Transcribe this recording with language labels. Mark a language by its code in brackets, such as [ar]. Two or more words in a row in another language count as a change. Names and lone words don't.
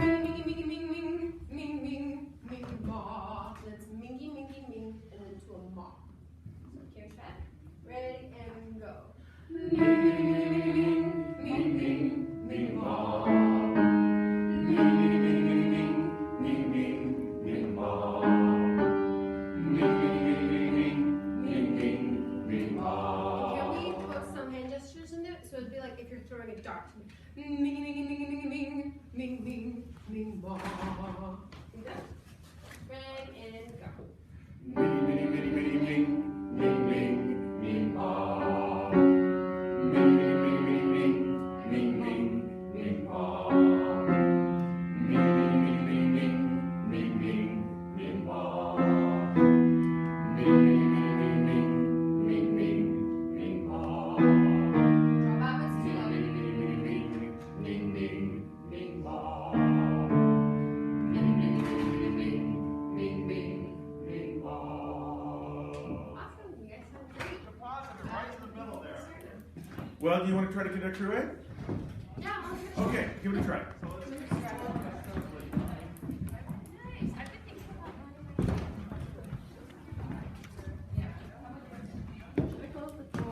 [en] mingy, mingy, ming, ming, ming, ming, ming, ma. That's mingy, mingy, ming, and then to a ma. So here's that. Ready and go. Ming, ming, ming, ming, ming, ma. Ming, ming, ming, ming, ming, ming, ming, ma. Ming, ming, ming, ming, ming, ming, ming, ma. Can we put some hand gestures in it? So it'd be like if you're throwing a dart. Ming, ming, ming, ming, ming, ming, ming, ming, ming, ma. You done? Ready and go. Ming, ming, ming, ming, ming, ming, ming, ming, ma. Ming, ming, ming, ming, ming, ming, ming, ming, ma. Ming, ming, ming, ming, ming, ming, ming, ma. Ming, ming, ming, ming, ming, ming, ming, ma. Drop out, it's too low. Ming, ming, ming, ming, ming, ma. Ming, ming, ming, ming, ming, ming, ming, ma. Awesome, you guys sound great. Right in the middle there. Well, do you want to try to connect your way? Yeah, I'll Okay, give it a try. Nice. I've been thinking about should I close the door?